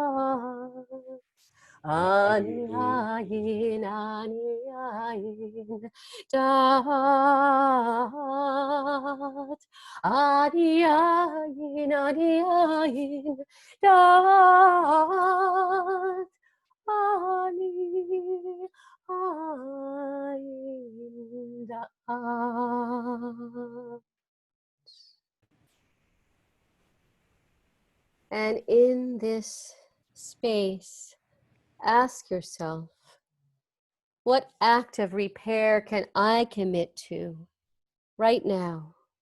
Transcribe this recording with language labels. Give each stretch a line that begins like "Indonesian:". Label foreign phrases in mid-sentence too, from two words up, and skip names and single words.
Hebrew: Ani ayin dat. Ani ayin dat. Ani ayin dat.
English: And in this space, ask yourself, what act of repair can I commit to right now?